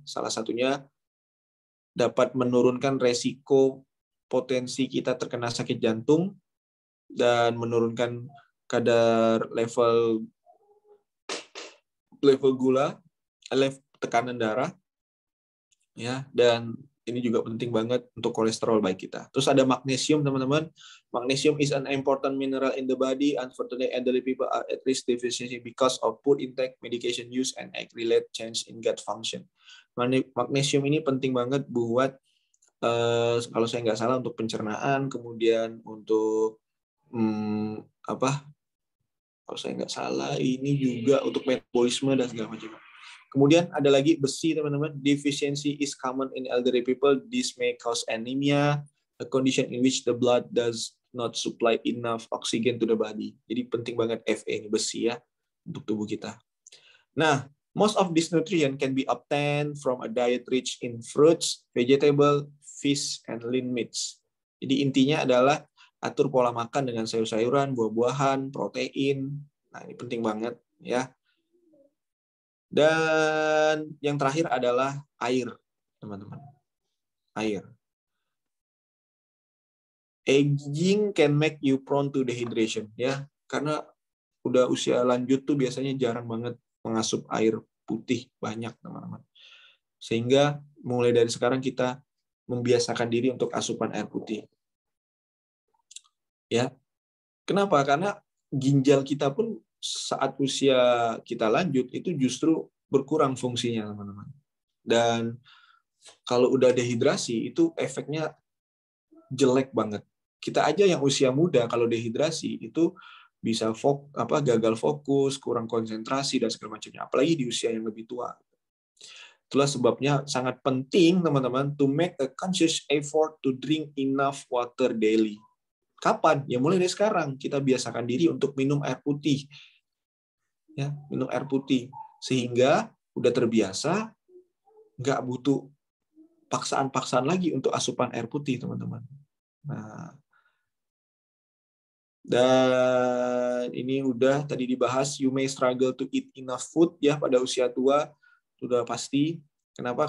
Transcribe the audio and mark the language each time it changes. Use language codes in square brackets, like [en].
[id] Salah satunya dapat menurunkan risiko potensi kita terkena sakit jantung dan menurunkan kadar level gula, tekanan darah ya, dan ini juga penting banget untuk kolesterol baik kita. Terus ada magnesium, teman-teman. [en] Magnesium is an important mineral in the body. Unfortunately, elderly people are at risk deficiency because of poor intake, medication use, and age-related change in gut function. [id] Magnesium ini penting banget buat kalau saya nggak salah untuk pencernaan, kemudian untuk kalau saya nggak salah ini juga untuk metabolisme dan segala macam. Kemudian ada lagi besi, teman-teman. [en] Deficiency is common in elderly people. This may cause anemia, a condition in which the blood does not supply enough oxygen to the body. [id] Jadi penting banget Fe ini, besi ya, untuk tubuh kita. Nah, [en] most of this nutrient can be obtained from a diet rich in fruits, vegetable, fish, and lean meats. [id] Jadi intinya adalah atur pola makan dengan sayur-sayuran, buah-buahan, protein. Nah, ini penting banget ya. Dan yang terakhir adalah air, teman-teman. Air. [en] Aging can make you prone to dehydration [id] ya, karena udah usia lanjut tuh biasanya jarang banget mengasup air putih banyak, teman-teman. Sehingga mulai dari sekarang kita membiasakan diri untuk asupan air putih. Ya. Kenapa? Karena ginjal kita pun saat usia kita lanjut itu justru berkurang fungsinya, teman-teman. Dan kalau udah dehidrasi itu efeknya jelek banget. Kita aja yang usia muda kalau dehidrasi itu bisa gagal fokus, kurang konsentrasi dan segala macamnya. Apalagi di usia yang lebih tua. Itulah sebabnya sangat penting, teman-teman, [en] to make a conscious effort to drink enough water daily. [id] Kapan? Ya mulai dari sekarang kita biasakan diri untuk minum air putih. Ya, minum air putih sehingga udah terbiasa, nggak butuh paksaan-paksaan lagi untuk asupan air putih, teman-teman. Nah, dan ini udah tadi dibahas, [en] you may struggle to eat enough food [id] ya pada usia tua, sudah pasti. Kenapa?